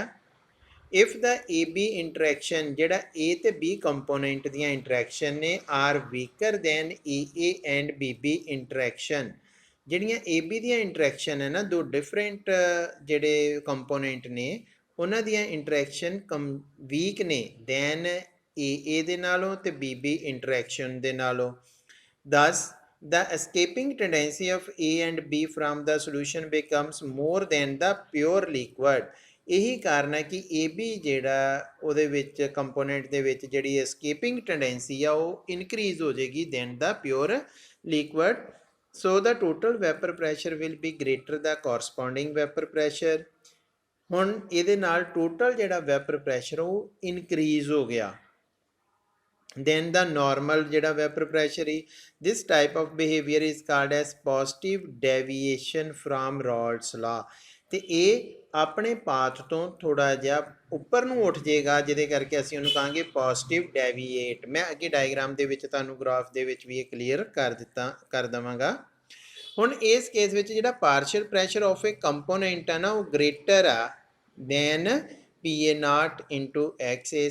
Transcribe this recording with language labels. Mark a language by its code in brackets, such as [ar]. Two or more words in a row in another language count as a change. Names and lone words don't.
[en] if the AB interaction [pa] ਜਿਹੜਾ A ਤੇ B ਕੰਪੋਨੈਂਟ ਦੀਆਂ ਇੰਟਰੈਕਸ਼ਨ ਨੇ [en] are weaker than AA and BB interaction. [pa] ਜਿਹੜੀਆਂ AB ਦੀਆਂ ਇੰਟਰੈਕਸ਼ਨ ਹੈ ਨਾ, ਦੋ ਡਿਫਰੈਂਟ ਜਿਹੜੇ ਕੰਪੋਨੈਂਟ ਨੇ ਉਹਨਾਂ ਦੀਆਂ ਇੰਟਰੈਕਸ਼ਨ ਵੀਕ ਨੇ ਦੈਨ AA ਦੇ ਨਾਲੋਂ ਤੇ BB ਇੰਟਰੈਕਸ਼ਨ ਦੇ ਨਾਲੋਂ। [en] Thus, the escaping tendency of A and B from the solution becomes more than the pure liquid। [pa] ਇਹੀ ਕਾਰਨ ਹੈ ਕਿ AB ਜਿਹੜਾ ਉਹਦੇ ਵਿੱਚ ਕੰਪੋਨੈਂਟ ਦੇ ਵਿੱਚ ਜਿਹੜੀ [en] escaping tendency [pa] ਆ ਉਹ ਇਨਕਰੀਜ਼ ਹੋ ਜਾਏਗੀ [en] than the pure liquid. So the total vapor pressure will be greater the corresponding vapor pressure। [pa] ਹੁਣ ਇਹਦੇ ਨਾਲ ਟੋਟਲ ਜਿਹੜਾ [en] vapor pressure [pa] ਉਹ ਇਨਕਰੀਜ਼ ਹੋ ਗਿਆ [en] then the normal [pa] ਜਿਹੜਾ [en] vapor pressure is। this type of behavior is called as positive deviation from Raoult's law। [pa] ਤੇ ਇਹ ਆਪਣੇ ਪਾਥ ਤੋਂ ਥੋੜਾ ਜਿਹਾ ਉੱਪਰ ਨੂੰ ਉੱਠ ਜਾਏਗਾ ਜਿਹਦੇ ਕਰਕੇ ਅਸੀਂ ਉਹਨੂੰ ਕਹਾਂਗੇ [en] positive deviate. [pa] ਮੈਂ ਅੱਗੇ ਡਾਇਗਰਾਮ ਦੇ ਵਿੱਚ ਤੁਹਾਨੂੰ ਗ੍ਰਾਫ ਦੇ ਵਿੱਚ ਵੀ ਇਹ ਕਲੀਅਰ ਕਰ ਦੇਵਾਂਗਾ। ਹੁਣ ਇਸ ਕੇਸ ਵਿੱਚ ਜਿਹੜਾ [en] partial pressure of a component [pa] ਹੈ ਨਾ ਉਹ ਗ੍ਰੇਟਰ ਆ [en] than PA0 into XA.